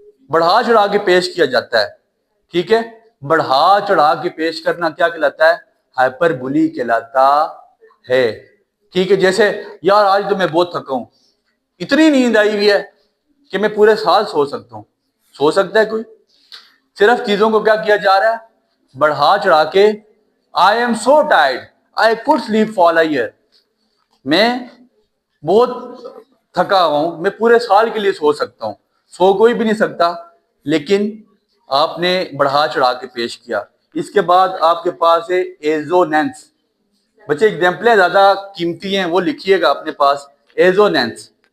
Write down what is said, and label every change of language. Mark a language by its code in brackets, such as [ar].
[ur] بڑھا چڑھا کے پیش کیا جاتا ہے. ٹھیک ہے, بڑھا چڑھا کے پیش کرنا کیا کہلاتا ہے؟ ہائپر بولی کہلاتا ہے. ٹھیک ہے, جیسے یار آج تو میں بہت تھکا ہوں, اتنی نیند آئی ہوئی ہے کہ میں پورے سال سو سکتا ہوں. سو سکتا ہے کوئی؟ صرف چیزوں کو کیا کیا جا رہا ہے؟ بڑھا چڑھا کے. [en] I am so tired, I could sleep for a year. [ur] میں بہت تھکا ہوا ہوں, میں پورے سال کے لیے سو سکتا ہوں. سو کوئی بھی نہیں سکتا, لیکن آپ نے بڑھا چڑھا کے پیش کیا. اس کے بعد آپ کے پاس ہے ایزونینس. بچے ایگزامپلیں زیادہ قیمتی ہیں, وہ لکھیے گا اپنے پاس. ایزونینس.